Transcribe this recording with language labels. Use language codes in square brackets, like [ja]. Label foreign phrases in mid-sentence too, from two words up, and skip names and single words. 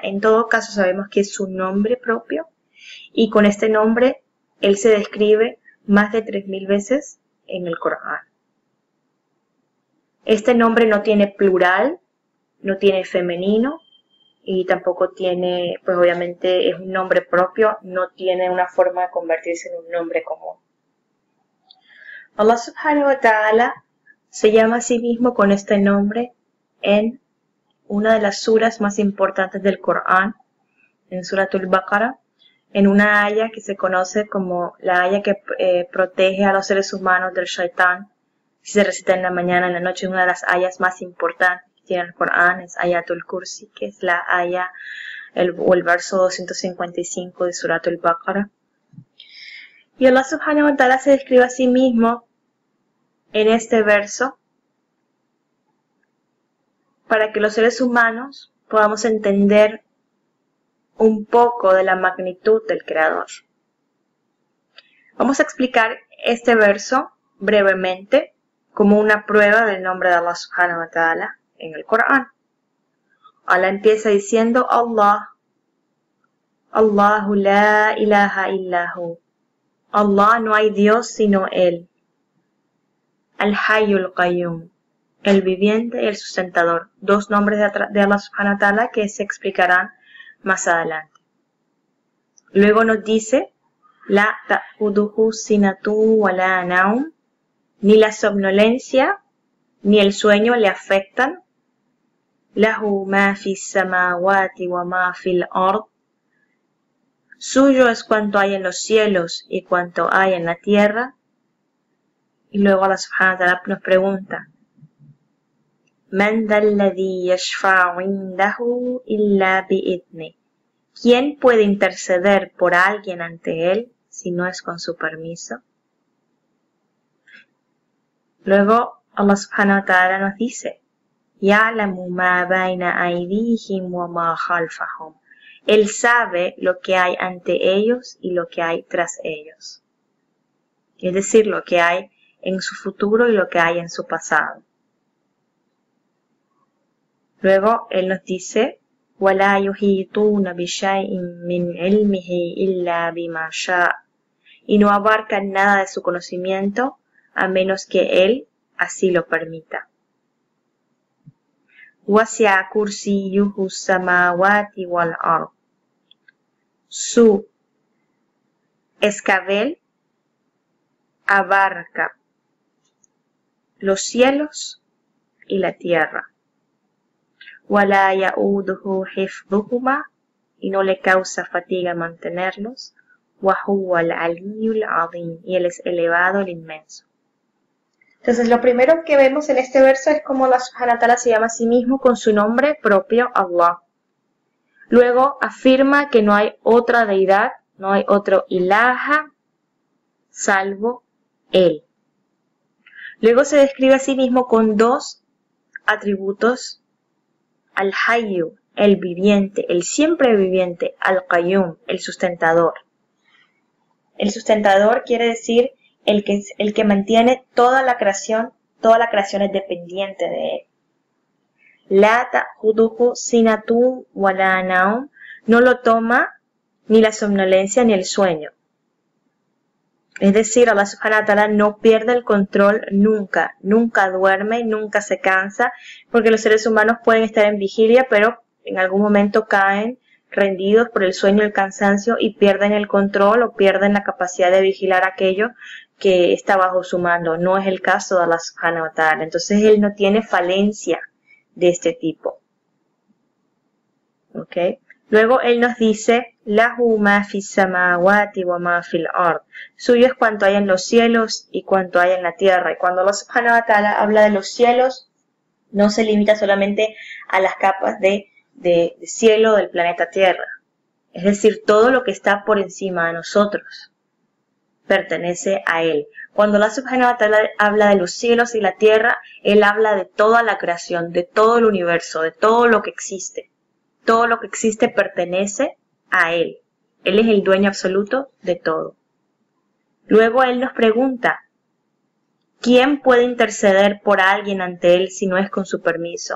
[es] En todo caso sabemos que es su nombre propio y con este nombre Él se describe más de 3000 veces en el Corán. Este nombre no tiene plural, no tiene femenino y tampoco tiene, pues obviamente es un nombre propio, no tiene una forma de convertirse en un nombre común. Allah [ar] سبحانه وتعالى [es] se llama a sí mismo con este nombre en una de las suras más importantes del Corán, en Suratul Baqarah, en una aya que se conoce como la aya que protege a los seres humanos del shaitán. Si se recita en la mañana, en la noche, una de las ayas más importantes que tiene el Corán es Ayatul Kursi, que es la aya o el verso 255 de Suratul Baqarah. Y Allah [ar] سبحانه وتعالى [es] se describe a sí mismo en este verso para que los seres humanos podamos entender un poco de la magnitud del Creador. Vamos a explicar este verso brevemente como una prueba del nombre de Allah [ar] سبحانه وتعالى [es] en el Corán. Allah empieza diciendo Allah, [ar] الله لا إله إلا هو. [es] Allah, no hay Dios sino Él. [ar] الحي القيوم, [es] el viviente y el sustentador. Dos nombres de Allah [ar] سبحانه وتعالى [es] que se explicarán más adelante. Luego nos dice, [ar] لا تأخذه سنة ولا نوم, [es] ni la somnolencia ni el sueño le afectan. [ar] له ما في السماوات وما في الأرض. [es] Suyo es cuanto hay en los cielos y cuanto hay en la tierra. Y luego Allah [ar] سبحانه وتعالى [es] nos pregunta, [ar] من ذا الذي يشفع عنده إلا بإذنه. [es] ¿Quién puede interceder por alguien ante él si no es con su permiso? Luego Allah [ar] سبحانه وتعالى [es] nos dice, [ar] يعلم ما بين أيديهم وما خلفهم. [es] Él sabe lo que hay ante ellos y lo que hay tras ellos. Es decir, lo que hay en su futuro y lo que hay en su pasado. Luego Él nos dice, [ar] وَلَا يُحِيطُونَ بِشَيْءٍ مِّنْ عِلْمِهِ إِلَّا بِمَا شَاءَ. [es] Y no abarcan nada de su conocimiento a menos que Él así lo permita. [ar] وَسِعَ كُرْسِيُّهُ السَّمَاوَاتِ وَالْأَرْضِ. [es] Su escabel abarca los cielos y la tierra. [ar] وَلَا يَؤُودُهُ حِفْظُهُمَا. [es] Y no le causa fatiga mantenerlos. [ar] وَهُوَ الْعَلِيُّ الْعَظِيمُ. [es] Y Él es elevado, el inmenso. Entonces, lo primero que vemos en este verso es cómo Allah [ar] سبحانه وتعالى [es] se llama a sí mismo con su nombre propio, Allah. Luego afirma que no hay otra deidad, no hay otro ilaha, salvo Él. Luego se describe a sí mismo con dos atributos, Al-Hayyu, el viviente, el siempre viviente, Al-Qayyum, el sustentador. El sustentador quiere decir el que mantiene toda la creación es dependiente de Él. [ar] لا تأخذه سنة ولا نوم. [es] No lo toma ni la somnolencia ni el sueño. Es decir, Allah [ar] سبحانه وتعالى [es] no pierde el control nunca, nunca duerme, nunca se cansa, porque los seres humanos pueden estar en vigilia, pero en algún momento caen rendidos por el sueño y el cansancio y pierden el control o pierden la capacidad de vigilar aquello que está bajo su mando. No es el caso de Allah [ar] سبحانه وتعالى. [es] Entonces Él no tiene falencia de este tipo. ¿Ok? Luego Él nos dice, [ar] له ما في السماوات وما في الأرض. [es] Suyo es cuanto hay en los cielos y cuanto hay en la tierra. Y cuando Allah [ar] سبحانه وتعالى [es] habla de los cielos, no se limita solamente a las capas de cielo del planeta Tierra. Es decir, todo lo que está por encima de nosotros pertenece a Él. Cuando Allah [ar] سبحانه وتعالى [es] habla de los cielos y la tierra, Él habla de toda la creación, de todo el universo, de todo lo que existe. Todo lo que existe pertenece a Él. Él es el dueño absoluto de todo. Luego Él nos pregunta, ¿quién puede interceder por alguien ante Él si no es con su permiso?